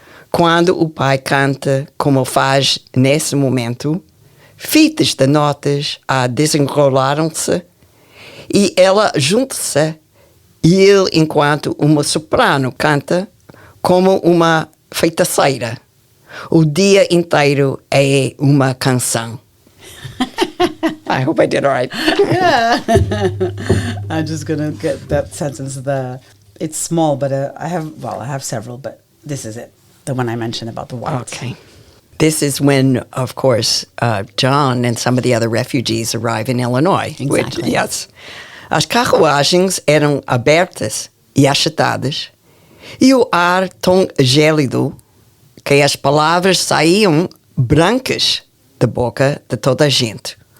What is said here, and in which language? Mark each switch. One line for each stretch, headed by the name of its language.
Portuguese: Quando o pai canta, como faz nesse momento, fitas de notas desenrolaram-se e ela junta-se e ele, enquanto uma soprano, canta como uma feiticeira. O dia inteiro é uma canção.
English: I hope I did all right. Yeah. I'm just going to get that sentence. It's small, but I have several, but this is it. The one I mentioned about the white. Okay. This is when, of course, John and some of the other refugees arrive in Illinois. Exactly. Yes.
Portuguese: As carruagens eram abertas e achatadas, e o ar tão gélido que as palavras saíam brancas da boca de toda a gente.